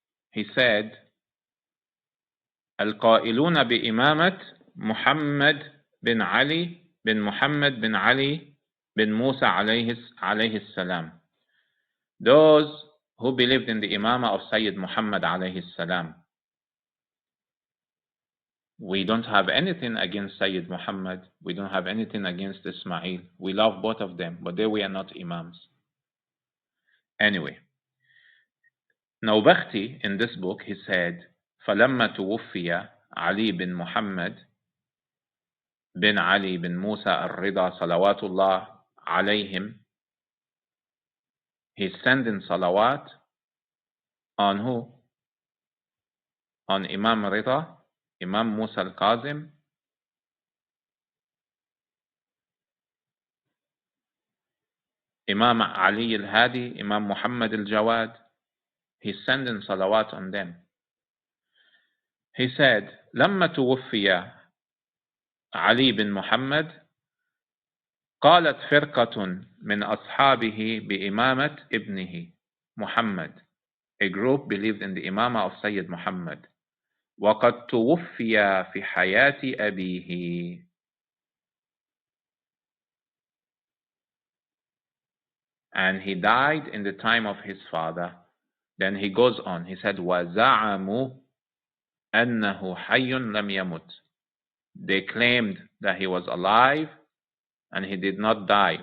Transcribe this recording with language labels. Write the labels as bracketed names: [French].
[English] He said, [Arabic] القائلون بإمامة محمد بن علي بن محمد بن علي بن موسى عليه السلام. [English] Those who believed in the Imamah of Sayyid Muhammad عليه السلام. We don't have anything against Sayyid Muhammad. We don't have anything against Ismail. We love both of them, but they were not Imams. Anyway, Nawbakhti, in this book, he said, [Arabic] فَلَمَّا تُوُفِّيَ عَلِي بن محمد بن علي بن موسى الرضا صلوات الله عليهم, [English] he's sending salawat on who? On Imam Rida, Imam Musa al-Kazem, Imam Ali al-Hadi, Imam Muhammad al-Jawad. He's sending salawat on them. He said, [Arabic] لما توفي علي بن محمد قالت فرقة من أصحابه بإمامة ابنه محمد. [English] A group believed in the Imamah of Sayyid Muhammad. [Arabic] وقد توفي في حياة أبيه. [English] And he died in the time of his father. Then he goes on. He said, [Arabic] وَزَعَمُوا أَنَّهُ حَيٌّ لَمْ يَمُتْ. [English] They claimed that he was alive and he did not die.